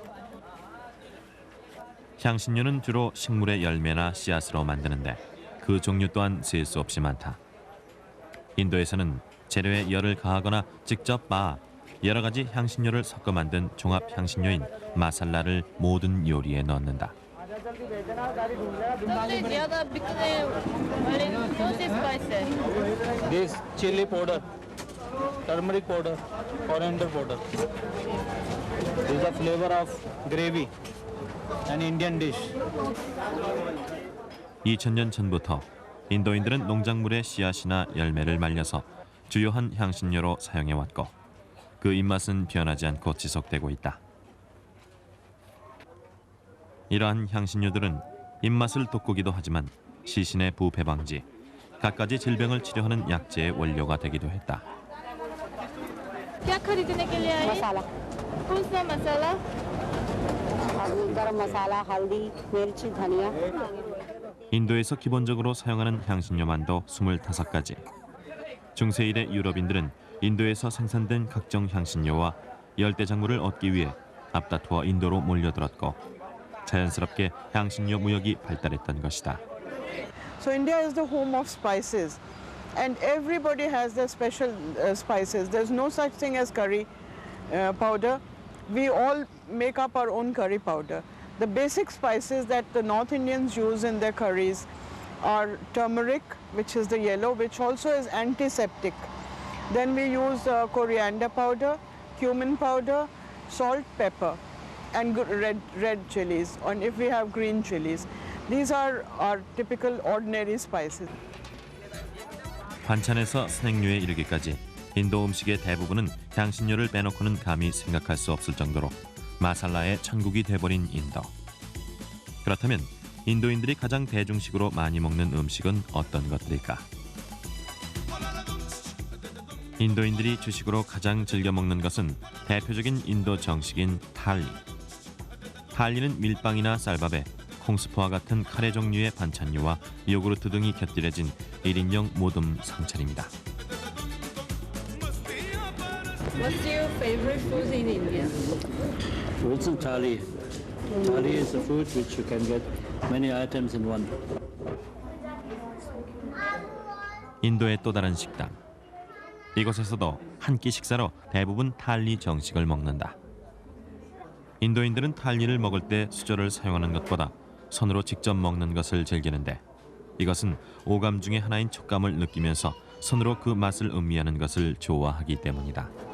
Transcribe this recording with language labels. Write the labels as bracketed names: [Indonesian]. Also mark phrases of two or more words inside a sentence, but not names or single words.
[Korean] 향신료는 주로 식물의 열매나 씨앗으로 만드는데 그 종류 또한 셀 수 없이 많다. 인도에서는 재료에 열을 가하거나 직접 빻아 여러 가지 향신료를 섞어 만든 종합 향신료인 마살라를 모든 요리에 넣는다. [Hindi] सबसे ज्यादा बिकने वाले कौन से स्पाइस है? [English] This chili powder, turmeric powder, coriander powder. This is the flavor of gravy, an Indian dish. [Korean] 2000년 전부터 인도인들은 농작물의 씨앗이나 열매를 말려서 주요한 향신료로 사용해왔고 그 입맛은 변하지 않고 지속되고 있다. 이러한 향신료들은 입맛을 돋구기도 하지만 시신의 부패 방지, 갖가지 질병을 치료하는 약재의 원료가 되기도 했다. [Hindi] क्या खरीदने के लिए आए? मसाला कौन सा मसाला? गरम मसाला हल्दी मिर्च धनिया [Korean] 인도에서 기본적으로 사용하는 향신료만도 25가지. 중세 이래 유럽인들은 인도에서 생산된 각종 향신료와 열대 작물을 얻기 위해 앞다투어 인도로 몰려들었고 자연스럽게 향신료 무역이 발달했던 것이다. [English] So India is the home of spices, and everybody has their special spices. There's no such thing as curry powder. We all make up our own curry powder. The basic spices that the North Indians use in their curries are turmeric, which is the yellow, which also is antiseptic. Then we use coriander powder, cumin powder, salt, pepper, and red chilies, and if we have green chilies. These are our typical ordinary spices. [Korean] 반찬에서 스낵류에 이르기까지 인도 음식의 대부분은 향신료를 빼놓고는 감히 생각할 수 없을 정도로 마살라의 천국이 돼버린 인도. 그렇다면 인도인들이 가장 대중식으로 많이 먹는 음식은 어떤 것들일까? 인도인들이 주식으로 가장 즐겨 먹는 것은 대표적인 인도 정식인 탈리. 탈리는 밀빵이나 쌀밥에 콩스프와 같은 카레 종류의 반찬류와 요구르트 등이 곁들여진 1인용 모듬 상차림이다. [English] What's your favorite food in India? It's a thali. Thali is a food which you can get many items in one. [Korean] 인도의 또 다른 식당. 이곳에서도 한 끼 식사로 대부분 탈리 정식을 먹는다. 인도인들은 탈리를 먹을 때 수저를 사용하는 것보다 손으로 직접 먹는 것을 즐기는데 이것은 오감 중의 하나인 촉감을 느끼면서 손으로 그 맛을 음미하는 것을 좋아하기 때문이다.